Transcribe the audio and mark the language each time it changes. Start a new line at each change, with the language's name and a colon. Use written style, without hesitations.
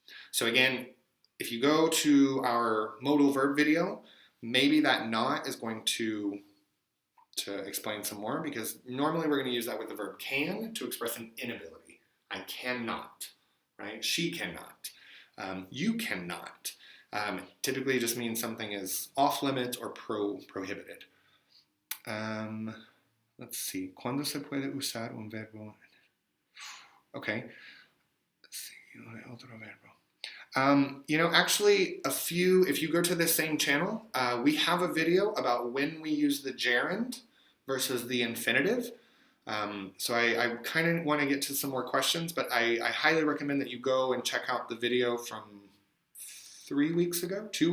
English: So again, if you go to our modal verb video, maybe that not is going to explain some more, because normally we're going to use that with the verb can to express an inability. I cannot, right? She cannot. You cannot. Typically just means something is off limits or prohibited. Let's see.
Spanish: ¿Cuándo se puede usar un verbo?
English: Okay. Let's see.
Spanish: Otro verbo.
English: Actually, if you go to this same channel, we have a video about when we use the gerund versus the infinitive. So I kind of want to get to some more questions, but I highly recommend that you go and check out the video from 2 weeks ago.